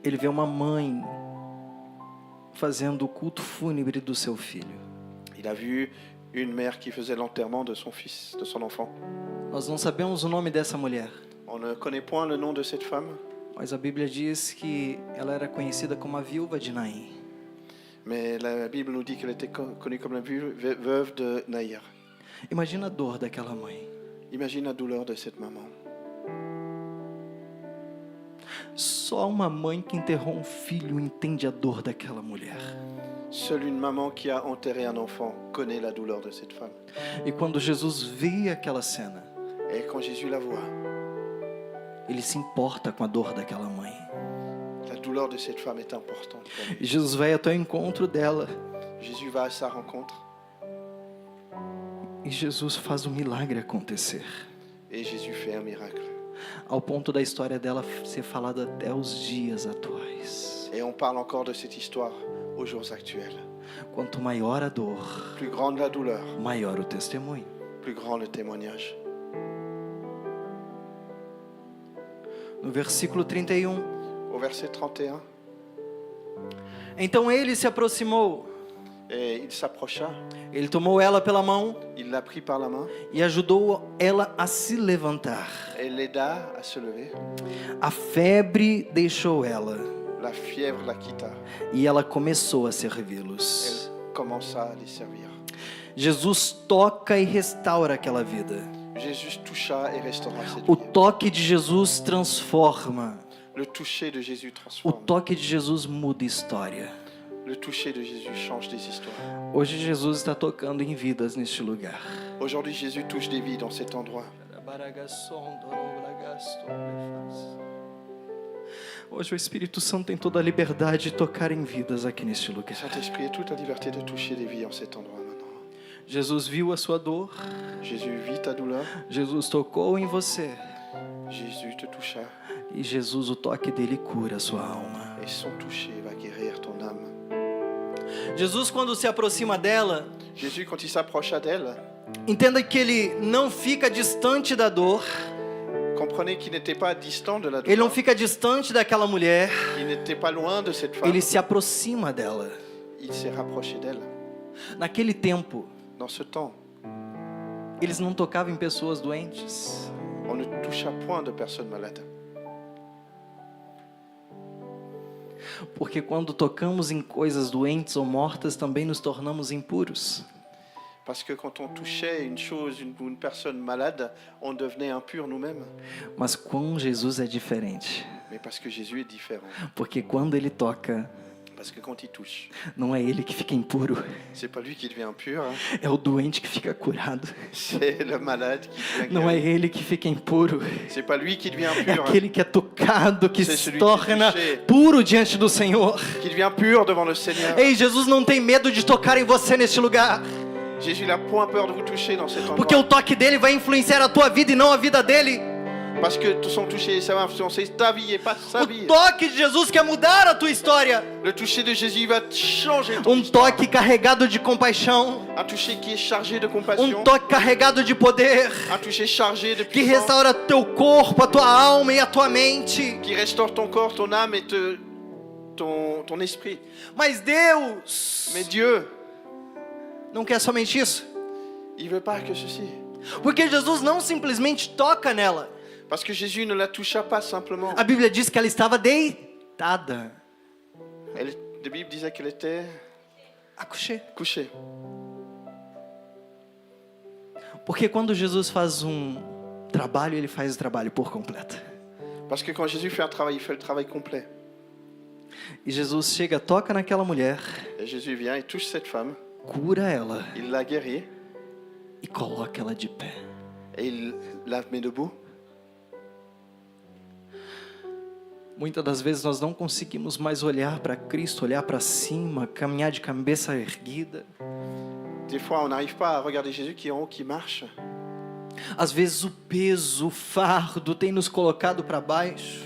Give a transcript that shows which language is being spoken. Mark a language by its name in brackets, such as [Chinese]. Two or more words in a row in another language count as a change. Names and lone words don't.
[Portuguese] ele vê uma mãe fazendo o culto fúnebre do seu filho. [French] Il a vu une mère qui faisait l'enterrement de son fils, de son enfant. [Portuguese] Nós não sabemos o nome dessa mulher, [French] On ne connaît point le nom de cette femme, [Portuguese] mas a Bíblia diz que ela era conhecida como a viúva de Naim. [French] mais la Bible nous dit qu'elle était connue comme la veuve de Naïr. [Portuguese] Imagina a dor daquela mãe. [French] Imagine la douleur de cette maman. [Portuguese] Só uma mãe que enterrou um filho entende a dor daquela mulher. [French] Seule une maman qui a enterré un enfant connaît la douleur de cette femme. [Portuguese] E quando Jesus vê aquela cena, [French] Et quand Jésus la voit, [Portuguese] ele se importa com a dor daquela mãe. [French] la douleur de cette femme est importante pour lui. [Portuguese] E Jesus vai até o encontro dela. [French] Jésus va à sa rencontre [Portuguese] E Jesus faz o milagre acontecer. [French] et Jésus fait un miracle. [Portuguese] Ao ponto da história dela ser falada até os dias atuais. [French] Et on parle encore de cette histoire aux jours actuels. [Portuguese] Quanto maior a dor, [French] Plus grande la douleur, [Portuguese] maior o testemunho. [French] plus grand le témoignage. [Portuguese] No versículo 31. [French] Au verset 31, [Portuguese] Então ele se aproximou, [French] et il s'approcha, [Portuguese] ele tomou ela pela mão [French] il l'a pris par la main [Portuguese] e ajudou ela a se levantar. [French] et l'aida à se lever. [Portuguese] A febre deixou ela [French] La fièvre la quitta. [Portuguese] e ela começou a servi-los. [French] Elle commença à les servir. [Portuguese] Jesus toca e restaura aquela vida. [French] Jésus toucha et restaura cette [Portuguese] O [French] vie. [Portuguese] toque de Jesus transforma. [French] Le toucher de Jésus [Portuguese] O [French] transforme. [Portuguese] toque de Jesus muda história. [French] Le toucher de Jésus change des histoires. [Portuguese] Hoje Jesus está tocando em vidas neste lugar. [French] Aujourd'hui, Jésus touche des vies dans cet endroit. [Portuguese] Hoje o Espírito Santo tem toda a liberdade de tocar em vidas aqui neste lugar. [French] Saint-Esprit a toute la liberté de toucher des vies en cet endroit maintenant. [Portuguese] Jesus viu a sua dor, [French] Jésus vit ta douleur. [Portuguese] Jesus tocou em você [French] Jésus te toucha. [Portuguese] e Jesus, o toque dele cura a sua alma. [French] Et son toucher va guérir ton âme. [Portuguese] Jesus, quando se aproxima dela, [French] Jésus, quand il s'approcha d'elle, [Portuguese] entenda que ele não fica distante da dor, [French] comprenez qu'il n'était pas distant de la [Portuguese] ele não [French] douleur. [Portuguese] fica distante daquela mulher, [French] Il n'était pas loin de cette femme. [Portuguese] ele se aproxima dela. [French] Il s'est rapproché d'elle. [Portuguese] Naquele tempo, [French] Dans ce temps, [Portuguese] eles não tocavam em pessoas doentes. [French] on ne toucha point de personnes malades. [Portuguese] Porque quando tocamos em coisas doentes ou mortas, também nos tornamos impuros. [French] Parce que quand on touchait une chose, une personne malade, on devenait impur nous-mêmes. [Portuguese] Mas com Jesus é diferente. [French] Mais parce que Jésus est différent. [Portuguese] Porque quando ele toca, [French] Parce que quand il touche, [Portuguese] não é ele que fica impuro, [French] c'est pas lui qui devient impur, hein. [Portuguese] é o doente que fica curado. [French] C'est le malade qui devient [Portuguese] Não é [French] guéri. [Portuguese] ele que fica impuro, [French] C'est pas lui qui devient [Portuguese] é [French] impur, hein. [Portuguese] aquele que é tocado, que [French] C'est [Portuguese] se [French] celui [Portuguese] torna [French] qui est touché. [Portuguese] puro diante do Senhor. [French] Qui devient pur devant le Seigneur. [Portuguese] Ei, Jesus não tem medo de tocar em você neste lugar, [French] Jésus n'a point peur de vous toucher dans cet [Portuguese] porque o [French] endroit. [Portuguese] toque dele vai influenciar a tua vida e não a vida dele. [French] Parce que son toucher, ça va influencer ta vie et pas sa [Portuguese] O [French] vie. [Portuguese] toque de Jesus quer mudar a tua história. [French] Le toucher de Jésus va changer ton [Portuguese] Um toque carregado de compaixão, [French] Un toucher qui est chargé de compassion. [Portuguese] toque carregado de poder, [French] Un toucher chargé de [Portuguese] que [French] puissance. [Portuguese] restaura teu corpo, a tua alma e a tua mente. [French] Qui restaure ton corps, ton âme et ton esprit. [Portuguese] Mas Deus [French] Mais Dieu, [Portuguese] não quer somente isso, [French] il veut pas que ceci. [Portuguese] porque Jesus não simplesmente toca nela. [French] Parce que Jésus ne la toucha pas simplement. [Portuguese] A Bíblia diz que ela estava deitada, [French] La Bible disait qu'elle était couchée. couchée. [Portuguese] Porque quando Jesus faz trabalho, ele faz o trabalho por completo. [French] Parce que quand Jésus fait un travail, il fait le travail complet. [Portuguese] E Jesus chega, toca naquela mulher, [French] Et Jésus vient, il touche cette femme, [Portuguese] cura ela [French] il la guérit [Portuguese] e coloca ela de pé. [French] et il la met debout. [Portuguese] Muitas das vezes nós não conseguimos mais olhar para Cristo, olhar para cima, caminhar de cabeça erguida. [French] Des fois, on n'arrive pas à regarder Jésus qui est en haut, qui marche. [Portuguese] Às vezes o peso, o fardo tem nos colocado para baixo.